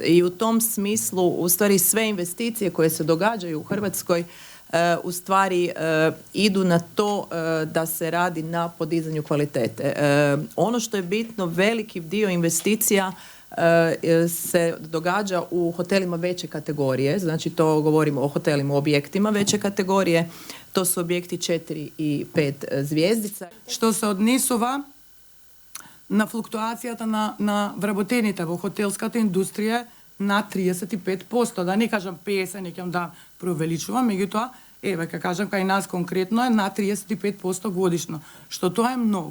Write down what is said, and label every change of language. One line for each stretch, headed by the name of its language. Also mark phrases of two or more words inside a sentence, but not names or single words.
Croatian: I u tom smislu, u stvari, sve investicije koje se događaju u Hrvatskoj u stvari idu na to da se radi na podizanju kvalitete. Ono što je bitno, veliki dio investicija se događa u hotelima veće kategorije, znači to govorimo o hotelima, objektima veće kategorije, to su objekti 4 i 5 звездица.
Macedonian: Што се однесува на флуктуацијата на вработените во хотелската индустрија на 35%, да не кажам 50, не ќе да преувеличувам, меѓутоа, ке кажам кај нас конкретно е на 35% годишно, што тоа е многу.